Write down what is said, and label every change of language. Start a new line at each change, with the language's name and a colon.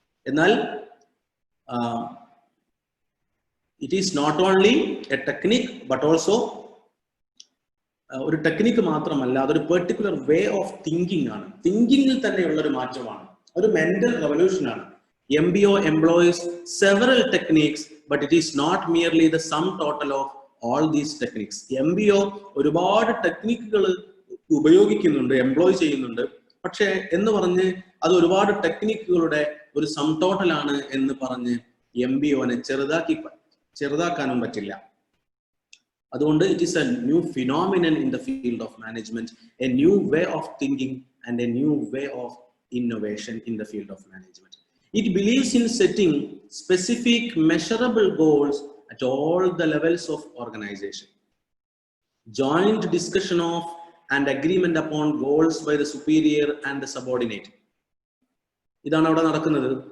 Malayalam: എന്നാൽ
English: it is not only a technique but also
Malayalam: ഒരു technique മാത്രമല്ല, അതൊരു പെർട്ടിക്കുലർ വേ ഓഫ് തിങ്കിങ് ആണ്. തിങ്കിങ്ങിൽ തന്നെയുള്ള ഒരു മാറ്റമാണ്, ഒരു മെന്റൽ റെവല്യൂഷൻ ആണ്.
English: MBO employs several techniques but it is not merely the sum total of all these techniques.
Malayalam: MBO ഒരുപാട് ടെക്നിക്കുകൾ ഉപയോഗിക്കുന്നുണ്ട്, എംപ്ലോയ് ചെയ്യുന്നുണ്ട്. പക്ഷെ എന്ന് പറഞ്ഞ് അത് ഒരുപാട് ടെക്നിക്കുകളുടെ ഒരു സം ടോട്ടൽ ആണ് എന്ന് പറഞ്ഞ് MBOനെ ചെറുതാക്കാനും പറ്റില്ല.
English: അതുകൊണ്ട് it is a new phenomenon in the field of management, a new way of thinking and a new way of innovation in the field of management. It believes in setting specific measurable goals at all the levels of organization. Joint discussion of and agreement upon goals by the superior and the subordinate.
Malayalam: ഇതാണ് അവിടെ നടക്കുന്നത്.